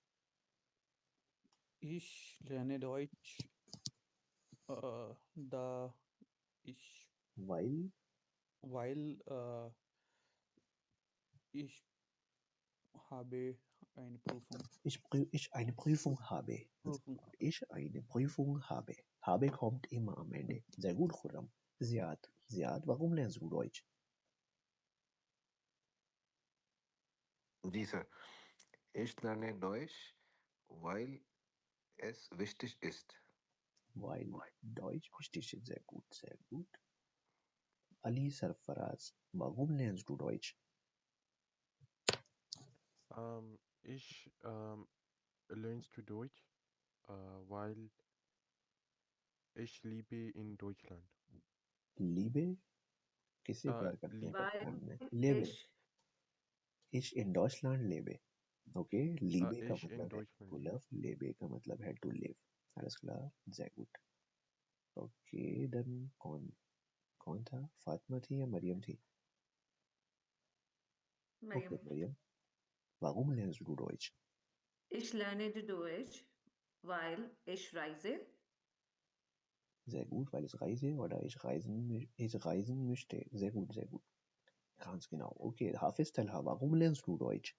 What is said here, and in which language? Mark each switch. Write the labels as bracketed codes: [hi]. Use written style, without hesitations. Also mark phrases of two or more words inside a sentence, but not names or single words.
[de] Ich lerne Deutsch, da ich, Weil weil ich habe eine Prüfung. ich eine Prüfung habe. Prüfung. Ich eine Prüfung habe. Habe kommt immer am Ende. Sehr gut, Khurram. Ziad, Ziad, warum lernst du Deutsch? [hi] जी सर [de] Ich lerne Deutsch, weil es wichtig ist. Weil Deutsch wichtig ist. Sehr gut, sehr gut. Ali Sarfaraz, warum lernst du Deutsch? Ich lernst du Deutsch, weil ich lebe in Deutschland. [hi] Liebe किससे प्यार करते हैं [de] Liebe. [hi] पाकिस्तान में? [de] Weil Lebe. ich Ich in Deutschland lebe. [hi] Okay, liebe का [de] Ich in [hi] मतलब है [de] Deutschland [en] to [de] lebe. [hi] love, lebe का मतलब है [en] to live. [de] Alles klar, sehr gut. [hi] Okay, dann कौन था? फातिमा थी या मरियम थी? Okay, Mariam. मरियम. [de] Warum lernst du Deutsch? Ich lerne Deutsch, weil ich reise. Sehr gut, weil ich reise oder ich reisen möchte. Sehr gut, sehr gut. Ganz genau. Okay, Hafiz Talha, warum lernst du Deutsch?